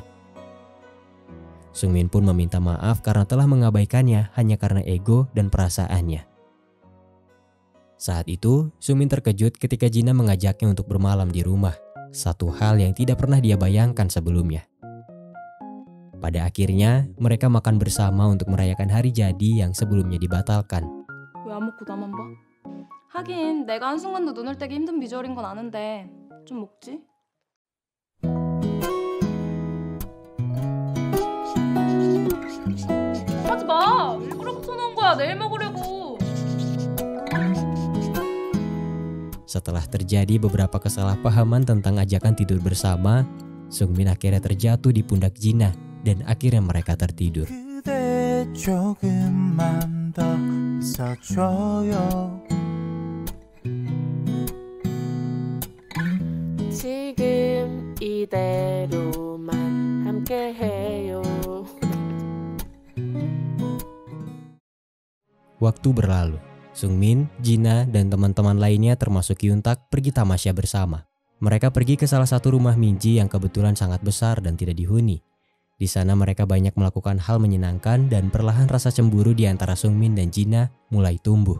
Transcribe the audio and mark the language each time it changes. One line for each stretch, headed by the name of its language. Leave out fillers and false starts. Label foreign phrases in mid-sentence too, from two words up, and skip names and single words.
Indonesian: Sungmin pun meminta maaf karena telah mengabaikannya hanya karena ego dan perasaannya. Saat itu, Sungmin terkejut ketika Jina mengajaknya untuk bermalam di rumah, satu hal yang tidak pernah dia bayangkan sebelumnya. Pada akhirnya, mereka makan bersama untuk merayakan hari jadi yang sebelumnya dibatalkan.
Korean: 왜 안 먹고 나만 봐? 하긴 내가 한순간도 눈을 떼기 힘든 비주얼인 건 아는데 좀 먹지? 하지 마! 일부러 붙여놓은 거야. 내일 먹으려고.
Indonesian: Setelah terjadi beberapa kesalahpahaman tentang ajakan tidur bersama, Sungmin akhirnya terjatuh di pundak Jina dan akhirnya mereka tertidur.
Korean: 지금 이대로만 함께해요.
Indonesian: Waktu berlalu. Sungmin, Jina, dan teman-teman lainnya termasuk Hyuntak pergi tamasya bersama. Mereka pergi ke salah satu rumah Minji yang kebetulan sangat besar dan tidak dihuni. Di sana mereka banyak melakukan hal menyenangkan dan perlahan rasa cemburu di antara Sungmin dan Jina mulai tumbuh.